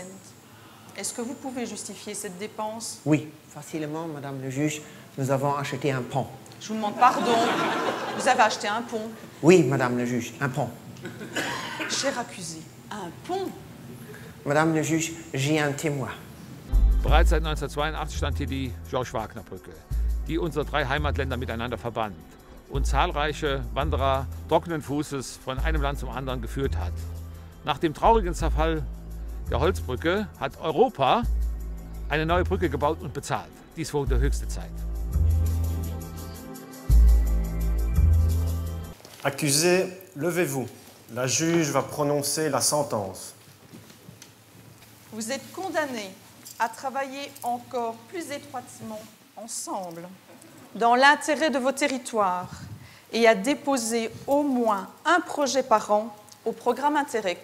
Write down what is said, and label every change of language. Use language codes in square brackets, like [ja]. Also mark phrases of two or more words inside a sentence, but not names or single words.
[fr] Est-ce que vous pouvez justifier cette dépense? Oui, facilement, Madame le juge, nous avons acheté un pont. Je vous demande pardon, vous avez acheté un pont? Oui, Madame le juge, un pont. Cher accusé, un pont? Madame le juge, j'ai un témoin. [de] Bereits seit 1982 stand hier die George-Wagner-Brücke, die unsere 3 Heimatländer miteinander verband und zahlreiche Wanderer trockenen Fußes von einem Land zum anderen geführt hat. Nach dem traurigen Zerfall der Holzbrücke hat Europa eine neue Brücke gebaut und bezahlt. Dies wurde höchste Zeit. [fr] Accusé, levez-vous. La juge va prononcer la sentence. Vous êtes condamné à travailler encore plus étroitement ensemble dans l'intérêt de vos territoires et à déposer au moins un projet par an au programme Interreg.